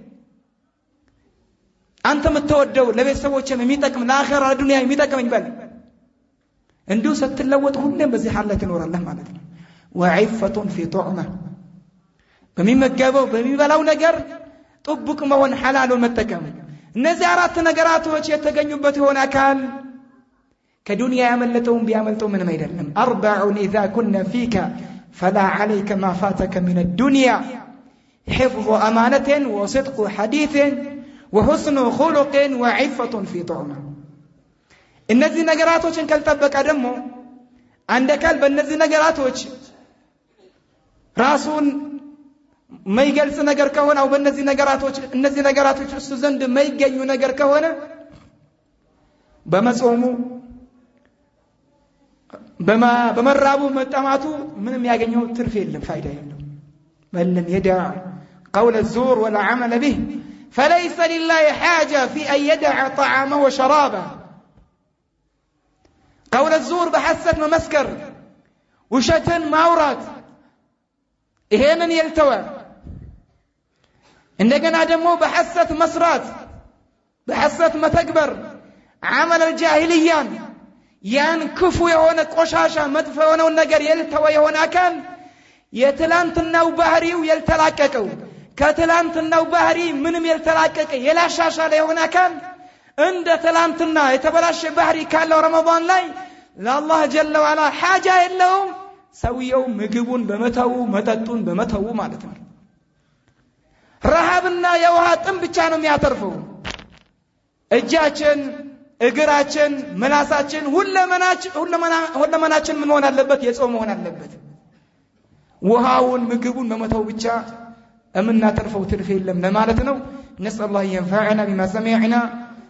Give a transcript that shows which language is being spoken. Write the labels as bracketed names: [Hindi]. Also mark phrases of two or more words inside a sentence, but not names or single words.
[Amharic] አንተ የምትወደው ለቤተሰቦችም የሚጠቅም ለአኺራ ዱንያ የሚጠቅመኝ በል እንዲሁ ስትለወጥ ሁሌም በዚህ ሐላል ትኖራለህ ማለት ነው [Arabic] وعفة في طعمه [Amharic] በሚመገበው በሚበላው ነገር ጥብቅ መሆን ሐላሉን መጠቀም እነዚህ አራት ነገራቶች የተገኙበት የሆነ አካል ከዱንያ ያመለጠውን ቢያመልጠው ምንም አይደለም አርባዑን [Arabic] اذا كنا فيك فلا عليك ما فاتك من الدنيا حفظ امانه وصدق حديث وحسن خلق وعفه في طعمه [Amharic] እነዚህ ነገራቶችን ካልጠበቀ ደግሞ አንድ አካል በእነዚህ ነገራቶች ራሱን ማይገልጽ ነገር ከሆነ አው በእነዚህ ነገራቶች እሱ ዘንድ ማይገኙ ነገር ከሆነ በመጾሙ በመራቡ መጠማቱ ምንም ያገኘው ትርፍ የለም ፋይዳ የለም ወለም [Arabic] يدع قول الزور ولا عمل به فليس لله حاجه في ان يدع طعامه وشرابه قول الزور بحسد ممسكر وشتن [Amharic] ማውራት ይሄንን የልተወ እንደገና ደግሞ በሐሰት መስራት በሐሰት መተግበር [Arabic] عمل الجاهليه [Amharic] ያን ክፉ የሆነ ቆሻሻ መጥፎ የሆነው ነገር የልተወ የሆነ አካል የትላንትናው ባህሪው የልተላቀቀው ከትላንትናው ባህሪ ምንም የልተላቀቀ የላሻሻለ የሆነ አካል እንደ ትላንትና የተበላሸ ባህሪ ካለው ረመዳን ላይ ለአላህ [Arabic] جل وعلا [Amharic] ሐጃ የለውም ሰውየው ምግቡን በመተው መጠጡን በመተው ማለት ነው ረሃብና የውሃ ጥም ብቻ ነው የሚያተርፈው እጃችን እግራችን መናሳችን ሁለመናችን ምን ሆነ አለበት የጾም መሆን አለበት ውሃውን ምግቡን በመተው ብቻ እምናተርፈው ትርፍ የለም ለማለት ነው [Arabic] نسأل الله ينفعنا بما سمعنا